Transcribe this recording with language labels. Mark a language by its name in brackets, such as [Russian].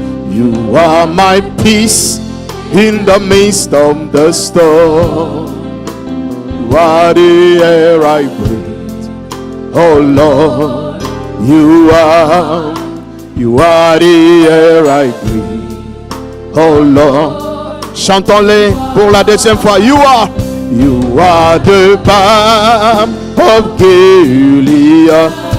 [English] You are my peace in the midst of the storm. You are the air I breathe. Oh Lord, you are the air I breathe. Oh Lord. [French] Chantons-les pour la deuxième fois. [English] You are the balm of Gilead.